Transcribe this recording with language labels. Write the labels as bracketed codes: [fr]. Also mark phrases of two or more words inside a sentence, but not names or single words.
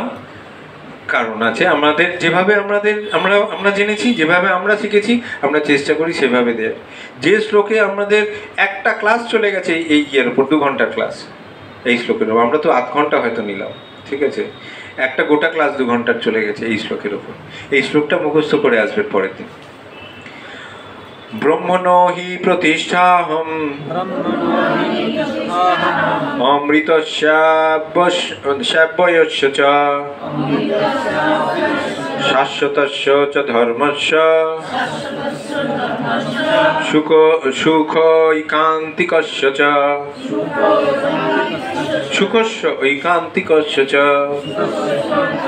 [bn] কারণ আছে, আমাদের যেভাবে আমরা জেনেছি, যেভাবে আমরা শিখেছি, আমরা চেষ্টা করি সেভাবে দেয়। যে শ্লোকে আমাদের একটা ক্লাস চলে গেছে এই ইয়ের উপর, 2 ঘন্টার ক্লাস এই শ্লোকের, আমরা তো 8 ঘন্টা হয়তো নিলাম, ঠিক আছে। একটা গোটা ক্লাস 2 ঘন্টার চলে গেছে এই শ্লোকের উপর। এই শ্লোকটা মুখস্থ করে আসবে পরের দিন। [sa] ব্রহ্মণো হি প্রতিষ্ঠাহম অমৃতস্যাব্যয়স্য চ শাশ্বতস্য চ ধর্মস্য সুখৈকান্তিকস্য চ সুখস্য ঐকান্তিকস্য চ।